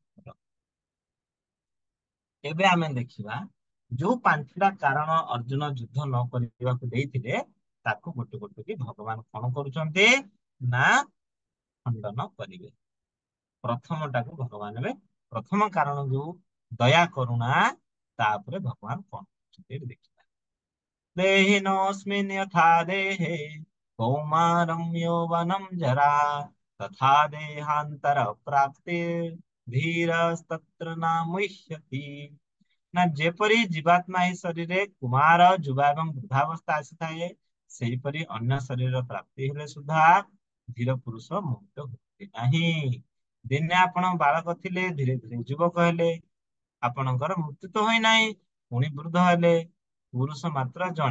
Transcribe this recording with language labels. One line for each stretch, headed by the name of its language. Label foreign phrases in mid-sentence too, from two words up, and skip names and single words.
Odia: ଏବେ ଆମେ ଦେଖିବା ଯୋଉ 5ଟା କାରଣ ଅର୍ଜୁନ ଯୁଦ୍ଧ ନ କରିବାକୁ ଦେଇଥିଲେ ତାକୁ ଗୋଟେ ଗୋଟେ କି ଭଗବାନ କଣ କରୁଛନ୍ତି ନା ଖଣ୍ଡନ କରିବେ। ପ୍ରଥମଟାକୁ ଭଗବାନ ଏବେ ପ୍ରଥମ କାରଣ ଯୋଉ ଦୟା କରୁଣା ତାପରେ ଭଗବାନ କଣ କରୁଛନ୍ତି ଏଠି ଦେଖିବା।
Sanskrit: ଦେହିନୋऽସ୍ମିन् यथा देहे कौमारं यौवनं जरा तथा देहान्तर प्राप्तिर् धीरस्तत्र न मुह्यति।
Odia: ନା ଯେପରି ଜୀବାତ୍ମା ଏହି ଶରୀରରେ କୁମାର ଯୁବା ଏବଂ ବୃଦ୍ଧାବସ୍ଥା ଆସିଥାଏ ସେହିପରି ଅନ୍ୟ ଶରୀର ପ୍ରାପ୍ତି ହେଲେ ସୁଦ୍ଧା ଧୀର ପୁରୁଷ ମୁକ୍ତ ହୁଅନ୍ତି ନାହିଁ। ଦିନେ ଆପଣ ବାଳକ ଥିଲେ ଧୀରେ ଧୀରେ ଯୁବକ ହେଲେ ଆପଣଙ୍କର ମୃତ୍ୟୁ ତ ହୋଇନାହିଁ ପୁଣି ବୃଦ୍ଧ ହେଲେ ପୁରୁଷ ମାତ୍ର ଜଣେ।